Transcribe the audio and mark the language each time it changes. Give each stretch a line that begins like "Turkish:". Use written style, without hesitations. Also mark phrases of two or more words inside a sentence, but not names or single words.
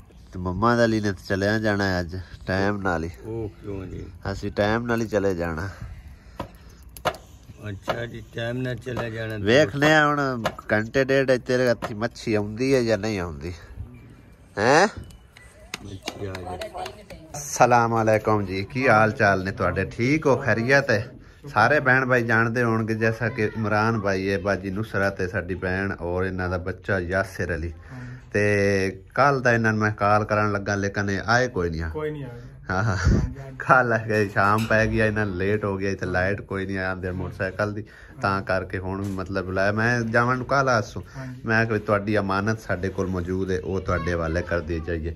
Punjabi: ਤੋ ਮੰਮਾ ਅਲੀ ਨੇ ਚਲੇ ਜਾਣਾ ਹੈ ਅੱਜ ਟਾਈਮ ਨਾਲ ਹੀ। ਓ ਕਿਉਂ ਜੀ? ਅਸੀ ਟਾਈਮ ਨਾਲ ਹੀ ਚਲੇ ਜਾਣਾ। ਅੱਛਾ ਜੀ ਟਾਈਮ ਨਾ ਚਲੇ ਜਾਣਾ। ਵੇਖਣੇ ਹੁਣ ਘੰਟੇ ਡੇਢ ਤੇਰੇ ਹੱਥੀ ਮੱਛੀ ਆਉਂਦੀ ਹੈ ਯਾ ਨਹੀਂ ਆਉਂਦੀ ਹੈਂ? ਸਲਾਮ ਅਲੈਕੁਮ ਜੀ, ਕੀ ਹਾਲ ਚਾਲ ਨੇ ਤੁਹਾਡੇ? ਠੀਕ ਹੋ? ਖੈਰੀਅਤ ਹੈ? ਸਾਰੇ ਭੈਣ ਭਾਈ ਜਾਣਦੇ ਹੋਣਗੇ ਜੈਸਾ ਕਿ ਇਮਰਾਨ ਭਾਈ ਹੈ, ਬਾਜੀ ਨੁਸਰਤ ਹੈ ਸਾਡੀ ਭੈਣ ਔਰ ਇਨ੍ਹਾਂ ਦਾ ਬੱਚਾ ਯਾਸਿਰ ਅਲੀ। ਤੇ ਕੱਲ ਦਾ ਇਨ੍ਹਾਂ ਮੈਂ ਕਾਲ ਕਰਨ ਲੱਗਾ ਲੇਕਿਨ ਆਏ ਕੋਈ ਨਹੀਂ ਹਾਂ ਹਾਂ ਕੱਲ ਸ਼ਾਮ ਪੈ ਗਿਆ, ਇਨ੍ਹਾਂ ਲੇਟ ਹੋ ਗਿਆ, ਇੱਥੇ ਲਾਈਟ ਕੋਈ ਨਹੀਂ ਆਂਦੇ ਮੋਟਰਸਾਈਕਲ ਦੀ, ਤਾਂ ਕਰਕੇ ਹੁਣ ਮਤਲਬ ਬੁਲਾਇਆ। ਮੈਂ ਜਾਵਣ ਕੱਲ ਆਸੂ, ਮੈਂ ਕਿ ਤੁਹਾਡੀ ਅਮਾਨਤ ਸਾਡੇ ਕੋਲ ਮੌਜੂਦ ਹੈ, ਵੋ ਤੁਹਾਡੇ ਹਵਾਲੇ ਕਰ ਦੀ ਜਾਈਏ।